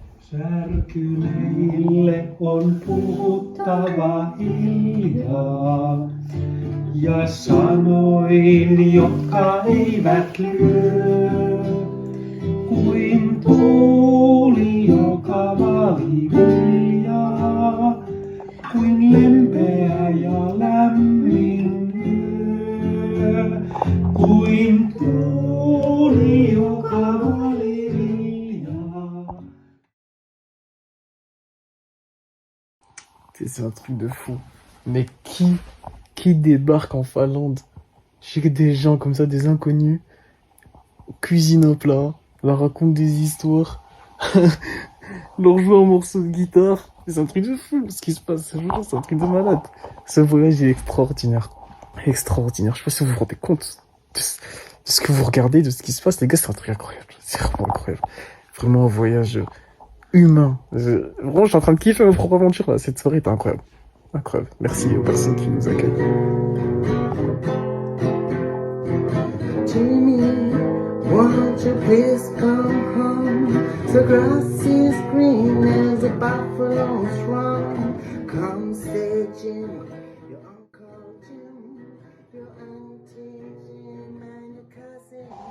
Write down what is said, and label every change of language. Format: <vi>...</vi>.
<fi>Särkyneille on puhuttava hiljaa, ja sanoin, jotka eivät lyö, kuin tuuli, joka vali viljaa, kuin lempeä ja lämmin yö, kuin tuuli, joka vali viljaa.</fi> <fr>C'est un truc de fou. Mais qui débarque en Finlande chez des gens comme ça, des inconnus, cuisine un plat, leur raconte des histoires, leur joue un morceau de guitare. C'est un truc de fou ce qui se passe. C'est un truc de malade. Ce voyage est extraordinaire. Extraordinaire. Je sais pas si vous vous rendez compte de ce que vous regardez, de ce qui se passe. Les gars, c'est un truc incroyable. C'est vraiment incroyable. Vraiment un voyage humain. Vraiment, je suis en train de kiffer ma propre aventure là. Cette soirée était incroyable. Incroyable. Merci aux personnes qui nous accueillent.</fr> <en>Jimmy, won't you please come home? The grass is green as the buffaloes run. Come stay, Jim, your uncle Jim, your auntie Jim and your cousin.</en>